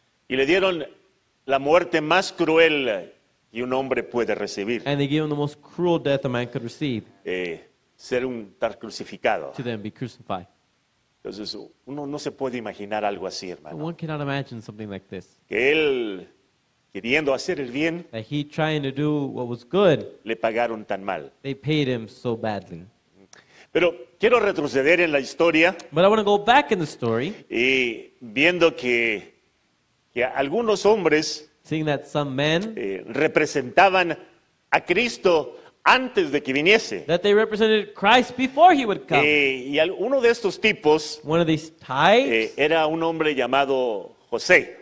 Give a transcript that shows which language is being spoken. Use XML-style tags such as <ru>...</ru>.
<es>y le dieron la muerte más cruel que un hombre puede recibir,</es> <en>And they gave him the most cruel death a man could receive,</en> <es>estar crucificado.</es> <en>to then be crucified.</en> <es>Entonces uno no se puede imaginar algo así,</es> <en>And</en> <es>hermano.</es> <en>one cannot imagine something like this.</en> <es>Que él, queriendo hacer el bien,</es> <en>That he trying to do what was good,</en> <es>le pagaron tan mal.</es> <en>they paid him so badly.</en> <es>Pero quiero retroceder en la historia</es> <en>But I want to go back in the story,</en> <es>y viendo que algunos hombres</es> <en>seeing that some men,</en> <es>representaban a Cristo antes de que viniese.</es> <en>that they represented Christ before he would come.</en> <es>Y uno de estos tipos</es> <en>One of these types</en> <es>era un hombre llamado José.</es>